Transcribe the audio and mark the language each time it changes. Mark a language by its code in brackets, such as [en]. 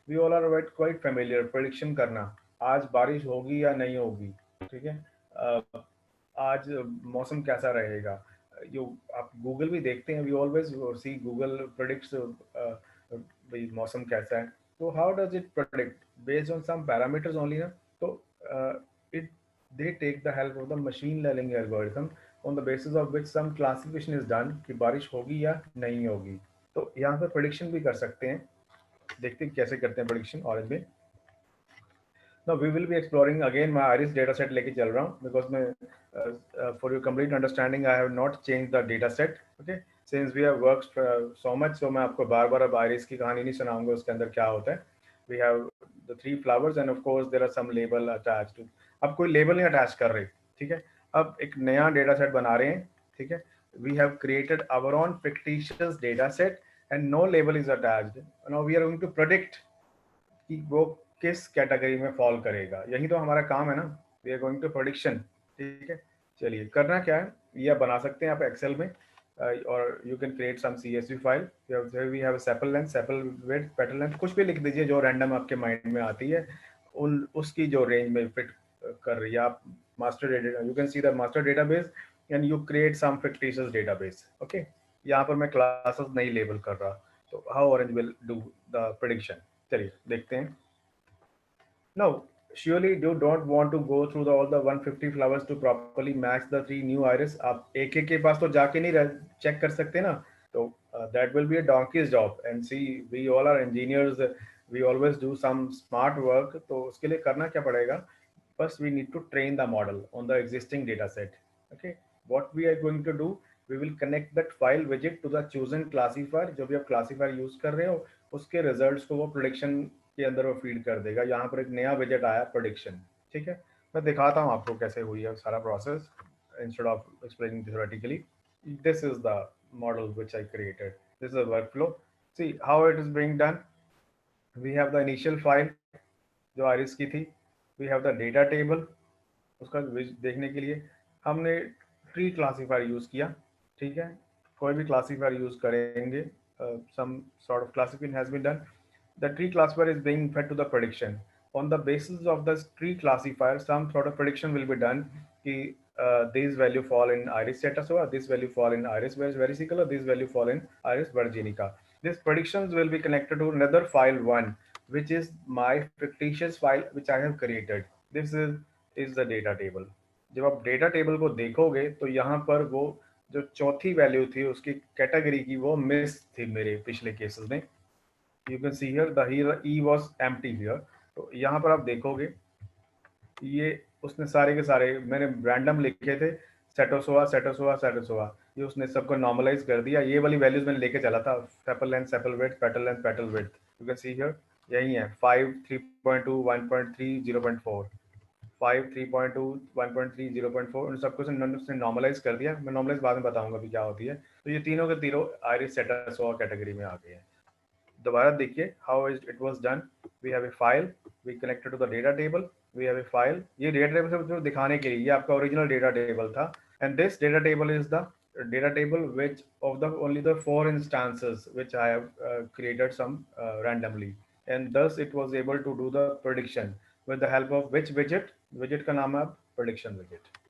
[en] we all are quite familiar [hi] prediction करना, आज बारिश होगी या नहीं होगी। ठीक है, आज मौसम कैसा रहेगा। जो आप गूगल भी देखते हैं, [en] we always see Google predicts [hi] भाई मौसम कैसा है। [en] तो how does it predict based on some parameters only ना। तो it they take the help of the machine learning algorithm on the basis of which some classification is done [hi] कि बारिश होगी या नहीं होगी। तो यहाँ पर प्रेडिक्शन भी कर सकते हैं। देखते हैं कैसे करते हैं प्रेडिक्शन ऑरेंज में। [en] Now we will be exploring again मैं iris data set [hi] लेके चल रहा हूँ [en] because मैं for your complete understanding I have not changed the data set. Okay, since we have worked so much, so [hi] मैं आपको बार बार अब iris की कहानी नहीं सुनाऊंगा उसके अंदर क्या होता है। [en] We have the 3 flowers and of course there are some label attached to। [hi] अब कोई लेबल नहीं अटैच कर रहे। ठीक है, अब एक नया डेटा सेट बना रहे हैं। ठीक है, [en] we have created our own fictitious data set and no label is attached. Now we are going to predict [hi] कि वो किस कैटेगरी में फॉल करेगा। यही तो हमारा काम है ना, [en] We are going to prediction. [hi] ठीक है, चलिए करना क्या है, ये बना सकते हैं आप एक्सेल में और [en] You can create some CSV file. [hi] We have sepal length, sepal width, petal length, कुछ भी लिख दीजिए जो रैंडम आपके माइंड में आती है, उन उसकी जो रेंज में फिट कर रही है। [en] आप master data, you can see the master database and you create some fictitious database. [hi] Okay, यहाँ पर मैं क्लासेस नहीं लेबल कर रहा। तो [en] how Orange will do the prediction, [hi] चलिए देखते हैं। [en] Now, surely you don't want to go through all the 150 flowers to properly match the 3 new iris. [hi] आप एक के पास तो जाके नहीं चेक कर सकते ना, तो [en] that will be a donkey's job. And see, we all are engineers, we always do some smart work. [hi] तो उसके लिए करना क्या पड़ेगा? [en] First, we need to train the model on the existing data set. Okay, what we are going to do, we will connect that file widget to the chosen classifier। [hi] जो भी आप classifier use कर रहे हो, उसके results को वो prediction के अंदर वो फीड कर देगा। यहाँ पर एक नया विजेट आया प्रेडिक्शन। ठीक है, मैं दिखाता हूँ आपको कैसे हुई है सारा process [en] Instead of explaining theoretically. This is the model which I created, this is the workflow. See how it is being done. We have the initial file [hi] जो आइरिस की थी, [en] we have the data table, [hi] उसका देखने के लिए हमने tree classifier use किया। ठीक है, कोई भी क्लासीफायर यूज करेंगे, [en] Some sort of classification has been done. the tree classifier is being fed to the prediction. On the basis of the tree classifier, some sort of prediction will be done. These value fall in Iris cetaceoa, this value fall in Iris versicolor, this value fall in Iris virginica. These predictions will be connected to another file one, which is my fictitious file which I have created. This is the data table. [hi] जब आप data table को देखोगे तो यहाँ पर वो जो चौथी वैल्यू थी उसकी कैटेगरी की वो मिस थी मेरे पिछले केसेस में. [en] You can see here the here E was empty here. [hi] तो यहाँ पर आप देखोगे ये उसने सारे के सारे मैंने रैंडम लिखे थे सेटोसोआ सेटोसोआ सेटोसोआ, ये उसने सबको नॉर्मलाइज कर दिया. ये वाली वैल्यूज मैंने लेके चला था, sepal length sepal width petal length petal width. [en] you can see here [hi] यही है 5 3.2 1.3 0.4 5 3.2 1.3 0.4 उन सबको उसने नॉर्मलाइज कर दिया. मैं नॉर्मलाइज बाद में बताऊंगा भी क्या होती है. तो ये तीनों के तीनों आयरिस सेटोसोआ कैटेगरी में आ गए हैं. दोबारा देखिए [en] How it was done. We have a file, we connected to the data table, we have a file. [hi] ये डेटा टेबल से दिखाने के लिए ये आपका ओरिजिनल डेटा टेबल था. [en] and this data table is the data table which of the only the 4 instances which I have created some randomly, and thus it was able to do the prediction with the help of which widget [hi] का नाम है [en] prediction widget.